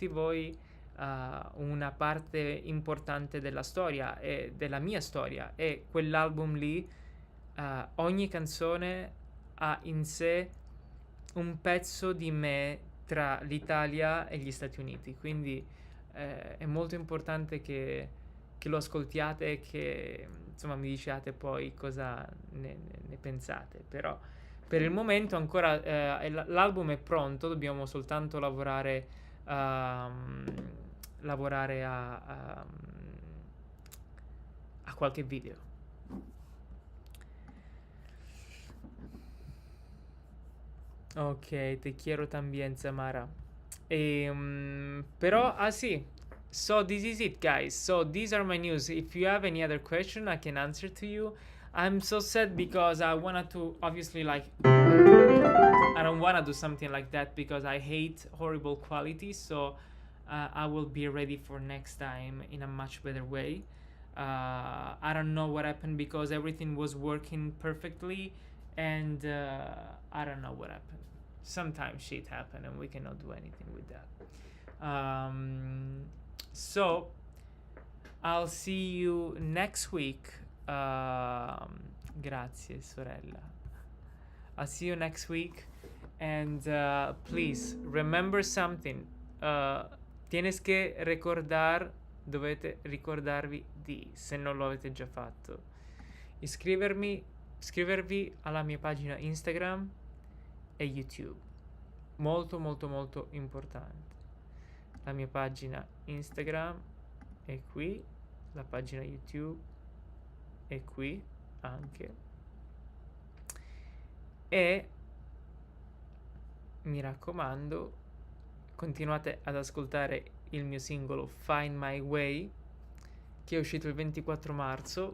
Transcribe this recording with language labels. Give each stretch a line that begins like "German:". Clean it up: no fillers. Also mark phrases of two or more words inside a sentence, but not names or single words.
Italian: voi una parte importante della storia, e della mia storia, e quell'album lì, ogni canzone ha in sé un pezzo di me tra l'Italia e gli Stati Uniti, quindi è molto importante che lo ascoltiate e che insomma mi diciate poi cosa ne pensate. Però per il momento ancora l'album è pronto, dobbiamo soltanto lavorare a qualche video.
Spanish: Ok, te quiero también, Samara.
Italian: Però, sì.
English: So this is it, guys. So these are my news. If you have any other question, I can answer to you. I'm so sad because I wanted to, obviously, like, I don't want to do something like that because I hate horrible quality. So I will be ready for next time in a much better way. I don't know what happened, because everything was working perfectly, and I don't know what happened. Sometimes shit happened and we cannot do anything with that. So I'll see you next week.
Italian: Grazie, sorella.
English: I'll see you next week, and please remember something.
Spanish: Tienes que recordar,
Italian: dovete ricordarvi di, se non lo avete già fatto, iscrivervi alla mia pagina Instagram e YouTube. Molto molto molto importante. La mia pagina Instagram è qui, la pagina YouTube è qui anche, e mi raccomando, continuate ad ascoltare il mio singolo Find My Way, che è uscito il 24 marzo.